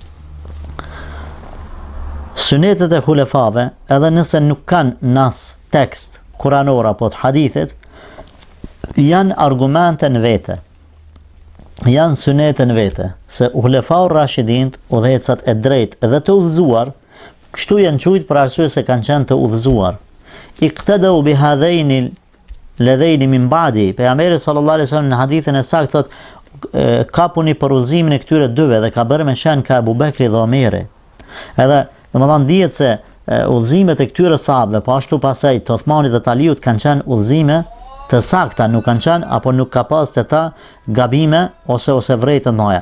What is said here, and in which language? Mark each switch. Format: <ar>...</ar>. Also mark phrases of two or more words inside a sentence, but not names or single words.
<sq>Sunetet e khulefave, edhe nëse nuk kanë nas tekst kuranor apo të hadithit, janë argumente në vete, janë sunete në vete, se</sq> <ar>خلفاء الراشدين,</ar> <sq>udhëheqësat e drejtë dhe të udhëzuar, kështu janë quajtur për arsye se kanë qenë të udhëzuar.</sq> <ar>اقتدوا باللذين من بعدي.</ar> <sq>Pejgamberi</sq> <ar>صلى الله عليه وسلم</ar> <sq>në hadithin e saktë thotë, kapuni për udhëzimin e këtyre dyve dhe ka bërë me shen ka Abu Bekri dhe Omeri. Edhe dihet se udhëzimet e këtyre sahabëve, po ashtu pasaj të Uthmanit dhe të Aliut kanë qenë udhëzime të sakta, nuk kanë qenë apo nuk ka pas të ta gabime ose vrejtë të noja.</sq>